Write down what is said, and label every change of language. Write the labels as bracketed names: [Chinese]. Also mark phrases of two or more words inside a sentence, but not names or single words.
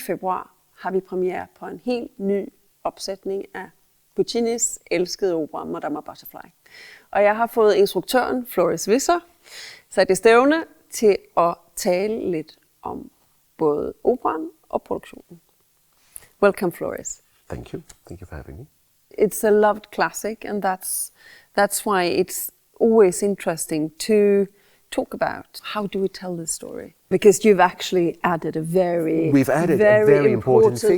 [Danish] februar har vi premiere på en helt ny opsætning af Puccinis elskede opera Madama Butterfly. Og jeg har fået instruktøren Floris Visser sat i stævne til at tale lidt om både operaen og produktionen. [English] Welcome, Floris. Thank you. Thank you for having me. It's a loved classic, and that's why it's always interesting to talk about how do we tell this story, because you've actually added a very important figure.